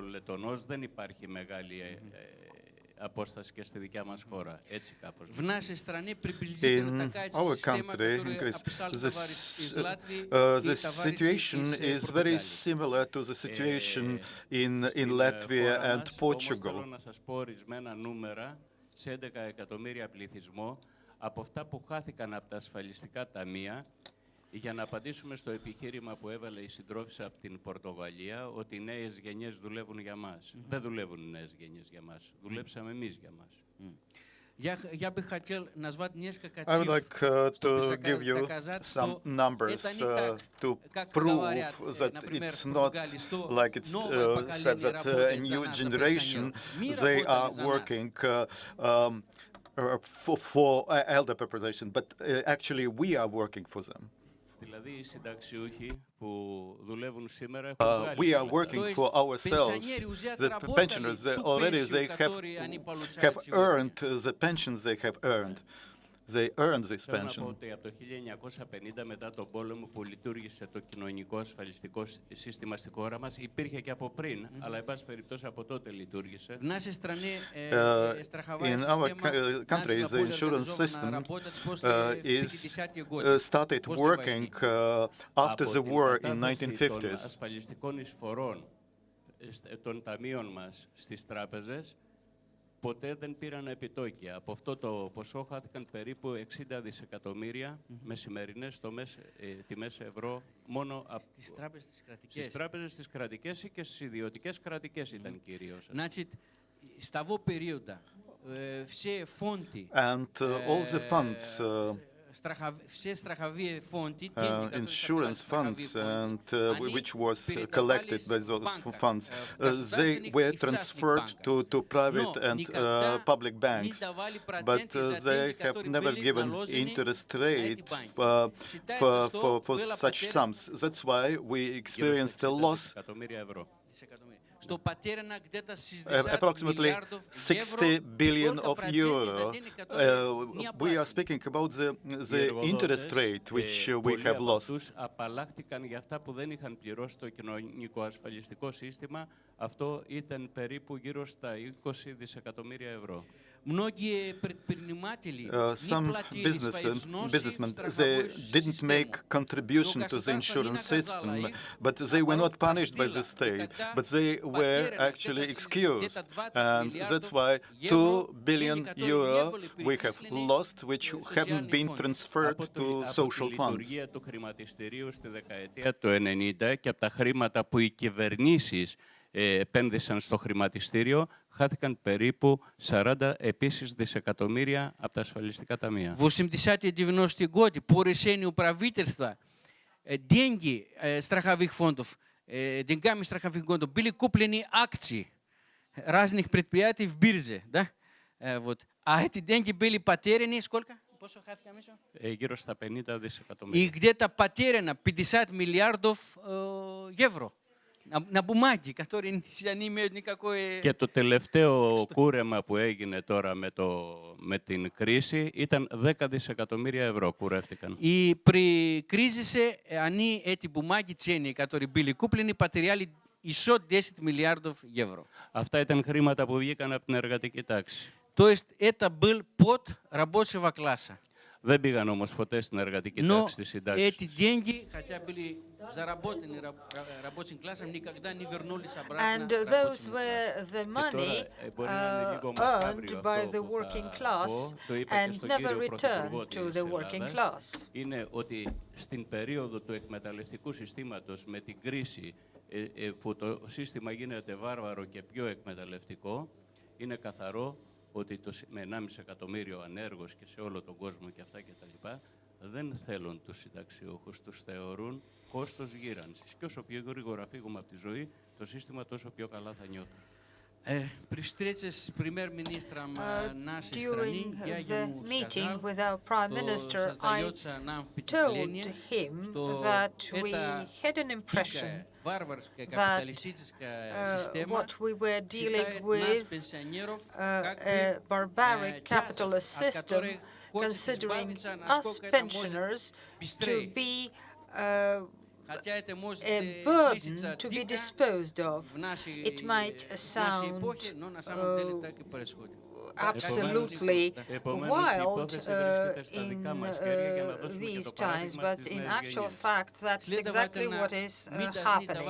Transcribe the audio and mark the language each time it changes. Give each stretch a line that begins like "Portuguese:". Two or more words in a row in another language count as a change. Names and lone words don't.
English: In our country, the situation is very similar to the situation in Latvia and Portugal.
Greek: Σε 11 εκατομμύρια πληθυσμό από αυτά που χάθηκαν από τα ασφαλιστικά ταμεία, για να απαντήσουμε στο επιχείρημα που έβαλε η συντρόφισσα από την Πορτογαλία ότι οι νέες γενιές δουλεύουν για μας. Δεν δουλεύουν οι νέες γενιές για μας. Δουλέψαμε εμείς για μας.
English: I would like to give you some numbers to prove that it's not like it's said that a new generation, they are working for elder population, but actually we are working for them. We are working for ourselves. The pensioners, they have earned the pensions they have earned. They earned this pension.
Greek: Από το 1950 μετά τον πόλεμο που λειτουργήσε το κοινωνικό ασφαλιστικό σύστημα στη χώρα μας, υπήρχε και από πριν, αλλά εν πάση περιπτώσει από τότε λειτουργήσε.
English: In our country, the insurance system started working after the war in 1950s.
Greek: Των ασφαλιστικών εισφορών των ταμείων μας στις τράπεζες ποτέ δεν πήραν επιτόκια. Από αυτό το ποσό χάθηκαν περίπου 60 δισεκατομμύρια με σημερινές τιμές ευρώ μόνο στις τράπεζες τις κρατικές και στις ιδιωτικές κρατικές ήταν κυρίως.
English: And all the funds, insurance funds, and which was collected by those funds, they were transferred to private and public banks, but they have never given interest rate for such sums. That's why we experienced a loss. Approximately 60 billion of euro. We are speaking about the interest rate which we have lost.
Greek: Απαλλάχτηκαν για αυτά που δεν είχαν πληρώσει το κοινωνικό ασφαλιστικό σύστημα. Αυτό ήταν περίπου γύρω στα 20 δισεκατομμύρια ευρώ.
English: Some businessmen, they didn't make contribution to the insurance system, but they were not punished by the state, but they were actually excused. And that's why 2 billion euro we have lost, which haven't been transferred to social funds.
Greek: Του χρηματιστηρίου στη δεκαετία του 90 και από τα χρήματα που οι κυβερνήσεις επένδυσαν στο χρηματιστήριο, χάθηκαν περίπου 40 επίσης десятикоммерия από τα ασφαλιστικά ταμεία.
Russian: В 80-90 годы по решению правительства деньги страховых фондов, деньгами страховых фондов были куплены акции разных предприятий в бирже, да? Вот. А эти деньги были потеряны сколько?
Greek: Γύρω στα 50 δισεκατομμύρια.
Russian: И где-то потеряно 50 миллиардов евро. На бумаге, которые не имеют никакой...
Greek: Και το τελευταίο κούρεμα που έγινε τώρα με την κρίση ήταν 10 δισεκατομμύρια ευρώ κουρεύτηκαν.
Russian: И при кризисе они, эти бумаги ценные, которые были куплены, потеряли еще 10 миллиардов евро.
Greek: Αυτά ήταν χρήματα που βγήκαν από την εργατική τάξη.
Russian: То есть это был под рабочего класса.
Greek: Δεν πήγαν όμως ποτέ στην εργατική
Russian: Но
Greek: τάξη της συντάξης.
Russian: эти деньги, хотя были заработаны рабочим классом, никогда не вернулись обратно
English: And those were the money earned by the working class and never returned to the working class.
Greek: Είναι ότι στην περίοδο του εκμεταλλευτικού συστήματος με την κρίση που το σύστημα γίνεται βάρβαρο και πιο εκμεταλλευτικό, είναι καθαρό ότι με 1,5 εκατομμύριο ανέργους και σε όλο τον κόσμο και αυτά και τα λοιπά, δεν θέλουν τους συνταξιούχους, τους θεωρούν κόστος γύρανσης. Και όσο πιο γρήγορα φύγουμε από τη ζωή, το σύστημα τόσο πιο καλά θα νιώθει.
Russian: При встрече с премьер-министром нашей страны я
English: During the
Russian: ему
English: meeting
Russian: сказал,
English: with our Prime
Russian: что
English: Minister, I
Russian: создается нам
English: told
Russian: впечатление,
English: him
Russian: что
English: that we
Russian: эта
English: had an impression
Russian: дикая, варварская
English: that
Russian: капиталистическая система
English: what we were dealing
Russian: считает нас,
English: with,
Russian: пенсионеров,
English: a barbaric capitalist system, considering us pensioners to be a burden to be disposed of. It might sound absolutely wild in these times, but in actual fact, that's exactly what is happening.